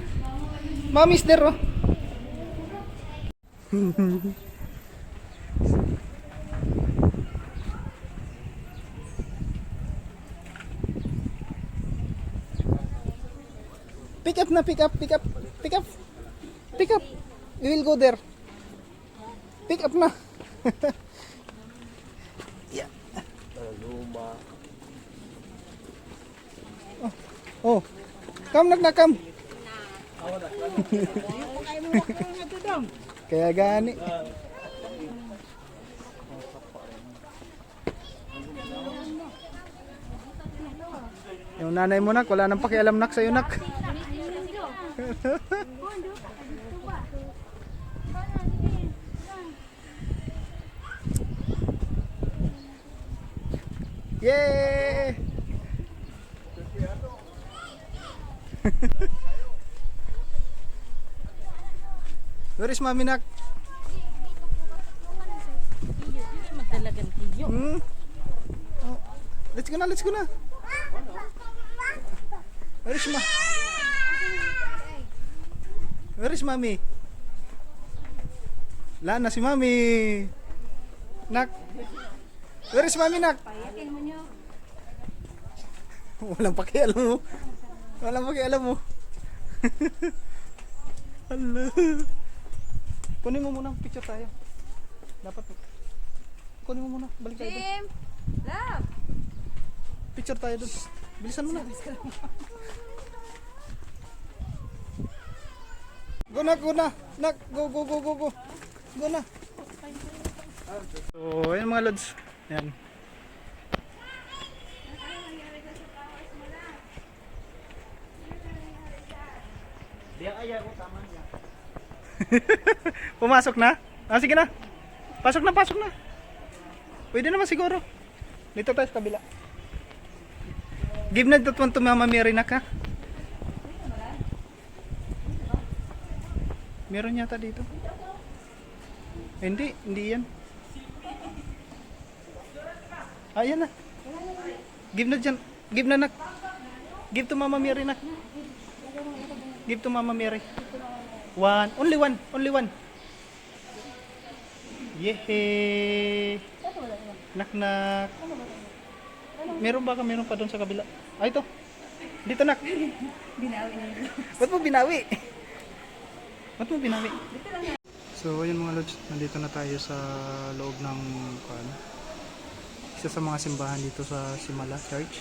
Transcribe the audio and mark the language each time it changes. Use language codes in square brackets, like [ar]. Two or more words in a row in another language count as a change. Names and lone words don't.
[en] Mommy's there oh. Pick up. We will go there. Pick up na. Yeah. Oh. [tl] Come nak. Kaya gani. Yung nanay mo, Nak, wala nang pakialam, Nak, sa'yo, Nak. Yay! [en] Where is Mami, Nak? [tl] Magdalagan tiyo. [en] Oh. Let's go na. Where is Mami? [tl] Lana si Mami. Nak. [en] Where is Mami, [tl] Nak? Walang pakialam mo. Hala. Kunin mo muna, picture tayo. Dapat. Kunin mo muna, balik tayo doon. Jim! Love! Picture tayo doon. Bilisan mo na. [en] Go na. Nak, go. [tl] Go na. So, ayan mga lods. Ayan. Pumasok na? Sige na. Pasok na. Pwede naman siguro. Dito tayo sa kabila. [en] Give na that one to Mama Mary, Nak, ha? [tl] Meron yata dito. Hindi yan. Ayan na. Give na dyan. [en] Give na nak. Give to Mama Mary nak. Give to Mama Mary. One. Only one. Only one. Yehey. [tl] Nak nak. Meron ba ka? Meron pa doon sa kabila. Ay, ito. Dito nak. Binawi niya. Ba't mo binawi? Ba't mo binawi? So, ayun mga lods, nandito na tayo sa loob ng isa sa mga simbahan dito sa Simala Church.